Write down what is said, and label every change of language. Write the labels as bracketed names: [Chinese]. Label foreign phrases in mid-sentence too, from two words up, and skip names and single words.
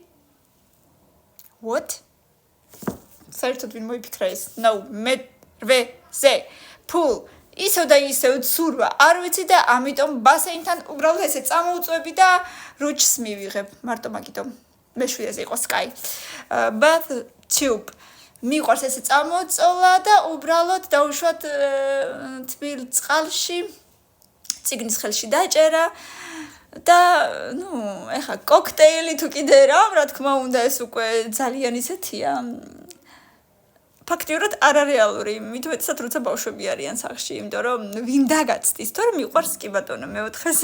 [English] What? [Georgian] საერთოდ ვინ მოიფიქრა ეს? No, მერვეზე. pool, ისევ და ისევ ცურვა არ ვიცი და ამიტომ ბასეინთან უბრალოდ ესე წამოუწვევი და რუჩს მივიღებ. მარტო მაგიტომ მეშვიდეზე იყო sky. [English] bath tube, [Georgian] მიყვარს ესე წამოწოლა და უბრალოდ დაუშვათ თბილ წყალში, წიგნის ხელში დაჭერა და ეხა კოქტეილი თუ კიდე რა თქმა უნდა ეს უკვე ძალიან ისეთია. ფაქტიურად არარეალური, მით უმეტესად როცა ბავშვები არიან სახლში, იმიტომ რომ ვინ დაგაცდის, თორემ მიყვარს კი ბატონო მეოთხეზე.